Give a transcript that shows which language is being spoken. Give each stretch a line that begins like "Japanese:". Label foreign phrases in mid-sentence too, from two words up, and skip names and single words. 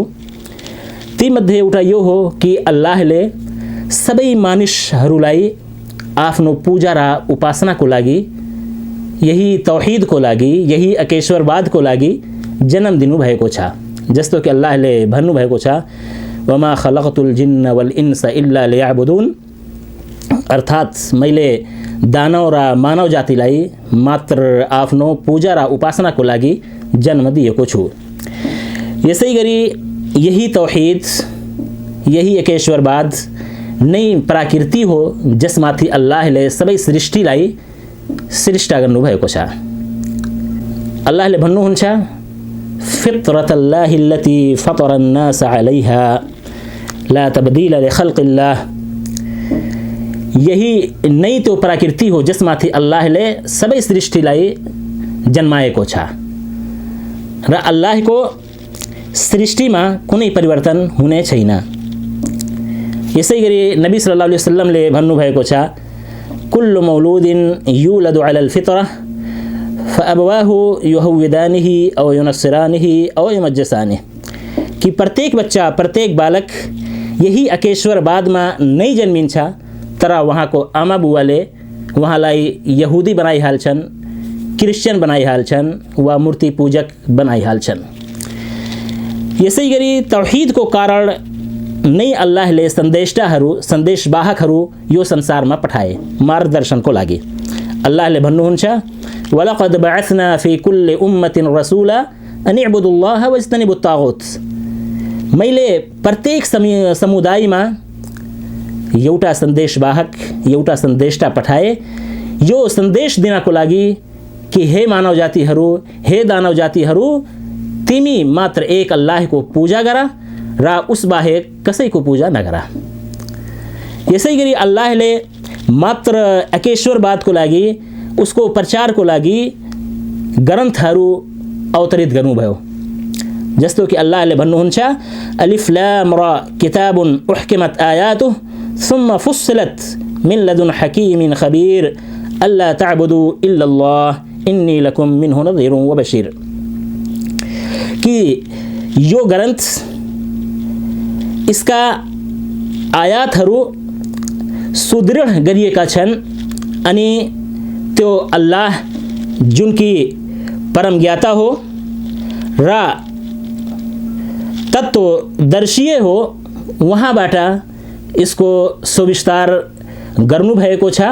Nepali: ती मध्ये एउटा यो हो कि अल्लाहले सबै मानिसहरूलाई आफ्नो पूजा र उपासनाको लागि, यही तौहीदको लागि, यही अकेश्वरवादको लागि जन्म दिनुभएको छ। जस्तो कि अल्लाहले भन्नुभएको छ
Arabic: وما خلقت الجن والإنس إلا ليعبدون
Nepali: अर्थात मैले दानव र मानव जातिलाई मात्र आफ्नो पूजा र उपासनाको लागि जन्म दिएको छु। यसै गरी यही तौहीद, यही एकेश्वरवाद नै प्रकृति हो जसमाथि अल्लाहले सबै सृष्टिलाई सृष्टा गर्नुभएको छ। अल्लाहले भन्नुहुन्छ
Arabic: فطرة الله التي فطر الناس عليها لا تبديل لخلق الله.
Nepali: यही नै त्यो प्रकृति हो जसमाथि अल्लाहले सबै सृष्टिलाई जन्माएको छ र अल्लाहको सृष्टिमा कुनै परिवर्तन हुने छैन। यसै गरी नबी
Arabic: صلى الله عليه وسلم
Nepali: भन्नुभएको छ
Arabic: كل مولود يولد على الفطرة فأبواه يهودانه أو ينصرانه أو يمجسانه
Nepali: कि प्रत्येक बच्चा, प्रत्येक बालक यही अकेश्वरवादमा नै जन्मिन्छ, तर वहाँको आमा बुवाले वहाँलाई यहुदी बनाइहाल्छन्, क्रिस्चियन बनाइहाल्छन् वा मूर्ति पूजक बनाइहाल्छन्। यसै गरी तौहीदको कारण नै अल्लाहले सन्देशवाहकहरू यो संसारमा पठाए मार्गदर्शनको लागि। अल्लाहले भन्नुहुन्छ
Arabic: ولقد بعثنا في كل أمة رسولا أن اعبدوا الله واجتنبوا الطاغوت.
Nepali: मैले प्रत्येक समुदायमा एउटा सन्देशवाहक, एउटा सन्देशटा पठाए यो सन्देश दिनको लागि कि हे मानव जातिहरू, हे दानव जातिहरू, तिमी मात्र एक अल्लाहको पूजा गर र उस बाहेक कसैको पूजा नगर। यसै गरी अल्लाहले मात्र एकेश्वरवादको लागि, उसको प्रचारको लागि ग्रन्थहरू अवतरित गर्नुभयो। जस्तो कि अल्लाहले भन्नुहुन्छ,
Arabic: ألف لام را كتاب أحكمت آياته ثم فصلت من لدن حكيم خبير ألا تعبدوا إلا الله إنني لكم منه نذير وبشير.
Nepali: कि यो ग्रन्थ, इसका आयातहरू सुदृढ गरिएका छन् अनि त्यो अल्लाह जुन कि परम ज्ञाता हो र तत्त्वदर्शीय हो, उहाँबाट यसको सुविस्तार गर्नुभएको छ।